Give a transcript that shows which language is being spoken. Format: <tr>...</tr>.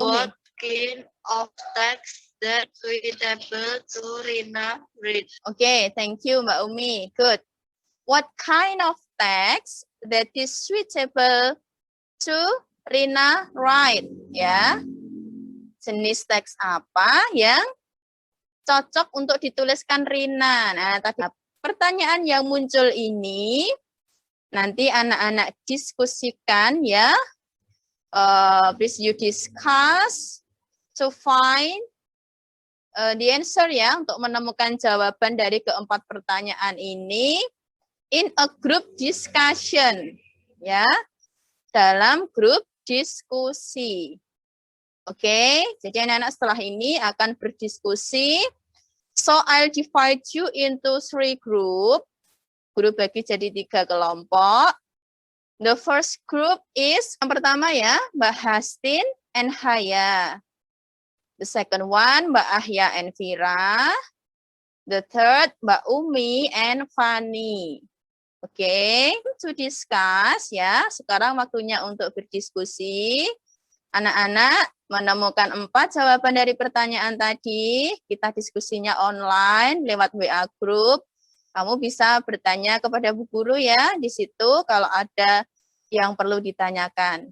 <en>What kind of text that suitable to Rina read? Okay, thank you, Mbak Umi. Good. What kind of text that is suitable to Rina write?</en> <id>Ya, jenis teks apa yang cocok untuk dituliskan Rina? Nah, tadi pertanyaan yang muncul ini nanti anak-anak diskusikan ya.</id> <en>Please you discuss to find the answer</en> <id>ya, untuk menemukan jawaban dari keempat pertanyaan ini</id> <en>in a group discussion</en> <id>ya, dalam grup diskusi. Oke, jadi anak-anak setelah ini akan berdiskusi.</id> <en>So I'll divide you into 3 group.</en> <id>Grup bagi jadi 3 kelompok.</id> <en>The first group is</en> <id>yang pertama ya, Mbak Hastin and Haya.</id> <en>The second one, Mbak Ahya and Vira. The third, Mbak Umi and Fani. Oke, to discuss ya.</en> <id>Sekarang waktunya untuk berdiskusi. Anak-anak menemukan 4 jawaban dari pertanyaan tadi. Kita diskusinya online lewat WA group. Kamu bisa bertanya kepada Bu Guru ya di situ kalau ada yang perlu ditanyakan.</id>